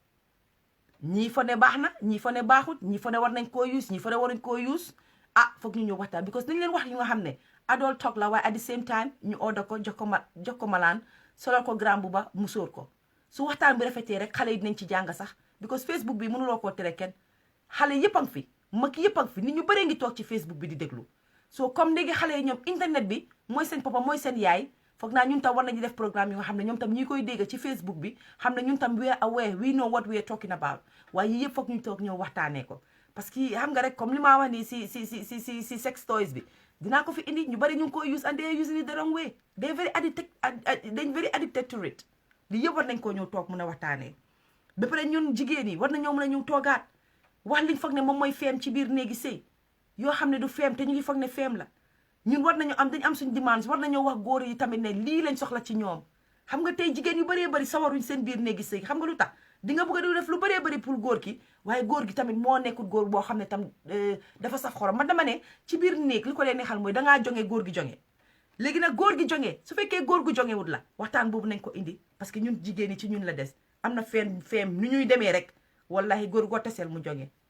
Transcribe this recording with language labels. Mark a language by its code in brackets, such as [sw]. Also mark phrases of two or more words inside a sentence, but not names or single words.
[wo] ñii fa ne baax na ñii fa ne baaxut ñii fa ne war nañ koo use ñii fa ne waruñ koo use foog ñu ñëw waxtaan because nañ leen wax yu nga xam ne [en] adult talk [wo] la waaye [en] at the same time [wo] ñu order ko jox ko malaan solal ko grand buba musóor ko su waxtaan bi rafetee rek xale yi dinañ ci jàng sax because Facebook bi mënuloo koo tere kenn xale yëpp a ngi fi mag yëpp a ngi fi nit ñu bëree ngi toog ci Facebook bi di déglu so comme léegi xale yi ñoom internet bi mooy seen papa mooy seen yaay foog naa ñun tam war nañu def programme yi nga xam ne ñoom tam ñi koy dégg ci Facebook bi xam ne ñun tam [en] we are aware we know what we are talking about [wo] waaye yii yëpp foog ñu toog ñëw waxtaanee ko parce que xam nga rek comme li maa wax nii si [en] sex toys [wo] bi dinaa ko fi indi ñu bari ñu ngi koy use [en] and they are using it the wrong way they very addicted to it [wo] li yëpp war nañ koo ñëw toog mun a waxtaanee ba pare ñun jigéen yi war nañoo mën a ñëw toogaat wax liñ foog ne moom mooy feem ci biir néegi sëy yoo xam ne du feem te ñu ngi foog ne feem la ñun war nañu am dañu am suñu demandes war nañoo wax góor yi tamit ne lii lañ soxla ci ñoom xam nga tey jigéen yu bëree bëri sawaruñ seen biir néegi sëy xam nga lu tax di nga bëgg a def lu bëree bëri pour góor ki waaye góor gi tamit moo nekkul góor boo xam ne tam dafa saf xorom man dama ne ci biir néeg li ko leen neexal mooy dangaa jonge góor gi jonge léegi nag góor gi jonge su fekkee góor gu jongewut la waxtaan boobu nañ ko indi parce que ñun jigéen ñi ci ñun la des am na feem nu ñuy demee rek wallahi góor goo taseel mu jonge